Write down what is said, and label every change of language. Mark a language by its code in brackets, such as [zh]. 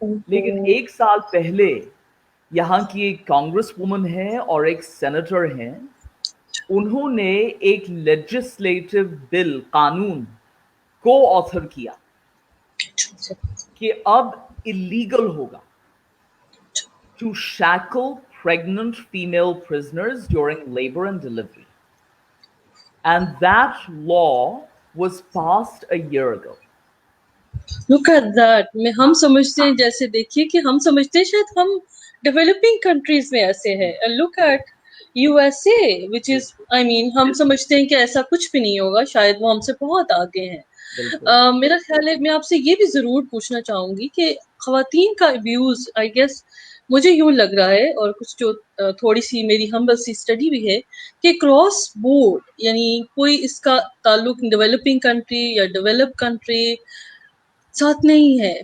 [hi] लेकिन एक साल पहले यहाँ की एक कांग्रेस वुमन है और एक सेनेटर हैं, उन्होंने एक लेजिस्लेटिव बिल, कानून को ऑथर किया कि अब इलीगल होगा [en] to shackle pregnant female prisoners during labor and delivery. And that law was passed a year ago. Look at that. [hi] हम समझते हैं, जैसे देखिए कि हम समझते हैं शायद हम डेवलपिंग कंट्रीज में ऐसे है. [en] look at USA which is I mean [hi] हम समझते हैं कि ऐसा कुछ भी नहीं होगा, शायद वो हमसे बहुत आगे हैं. मेरा ख्याल है मैं आपसे ये भी जरूर पूछना चाहूंगी कि खवातीन का अब्यूज [en] I guess [hi] मुझे यूं लग रहा है और कुछ जो थोड़ी सी मेरी हम्बल सी स्टडी भी है कि क्रॉस बोर्ड यानी कोई इसका ताल्लुक डेवलपिंग कंट्री या डेवलप कंट्री साथ नहीं है.